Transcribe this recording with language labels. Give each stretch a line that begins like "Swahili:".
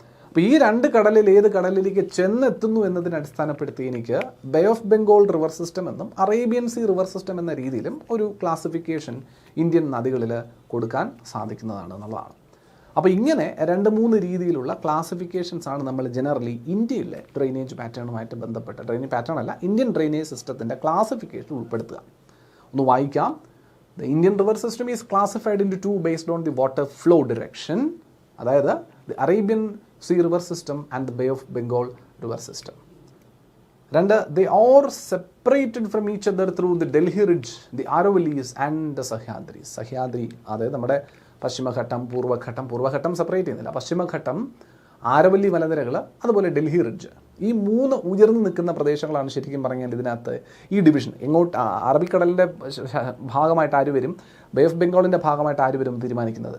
Malayalam: അപ്പോൾ ഈ 2 കടലിൽ ഏത് കടലിലേക്ക് ചെന്നെത്തുന്നു എന്നതിനെ അടിസ്ഥാനപ്പെടുത്തി എനിക്ക് bay of Bengal river system എന്നും അറേബ്യൻ സീ റിവർ സിസ്റ്റം എന്ന രീതിയിലും ഒരു ക്ലാസിഫിക്കേഷൻ ഇന്ത്യൻ നദികളിൽ കൊടുക്കാൻ സാധിക്കുന്നതാണ് എന്നുള്ളതാണ്. അപ്പോൾ ഇങ്ങനെ 2-3 രീതിയിലുള്ള ക്ലാസിഫിക്കേഷൻസ് ആണ് നമ്മൾ ജനറലി ഇന്ത്യയിലെ ഡ്രെയിനേജ് പാറ്റേണുമായിട്ട് ബന്ധപ്പെട്ട്, ഡ്രെയിനേജ് പാറ്റേൺ അല്ല, ഇന്ത്യൻ ഡ്രെയിനേജ് സിസ്റ്റത്തിൻ്റെ ക്ലാസിഫിക്കേഷൻ ഉൾപ്പെടുത്തുക. ഒന്ന് വായിക്കാം.
English: The Indian river system is classified into 2 based on the water flow direction.
Malayalam: അതായത്
English: the Arabian Sea river system and the Bay of Bengal river system. 2, they are separated from each other through the Delhi Ridge, the Aravallis and the Sahyadris.
Malayalam: Sahyadri, അതായത് നമ്മുടെ പശ്ചിമഘട്ടം, പൂർവ്വഘട്ടം separate ചെയ്യുന്നില്ല. പശ്ചിമഘട്ടം, ആരവല്ലി മലനിരകൾ, അതുപോലെ Delhi ridge. ഈ 3 ഉയർന്നു നിൽക്കുന്ന പ്രദേശങ്ങളാണ് ശരിക്കും പറഞ്ഞാൽ ഇതിനകത്ത് ഈ ഡിവിഷൻ. എങ്ങോട്ട് അറബിക്കടലിൻ്റെ ഭാഗമായിട്ട് ആര് വരും, ബേ ഓഫ് ബംഗാളിൻ്റെ ഭാഗമായിട്ട് ആര് വരും തീരുമാനിക്കുന്നത്.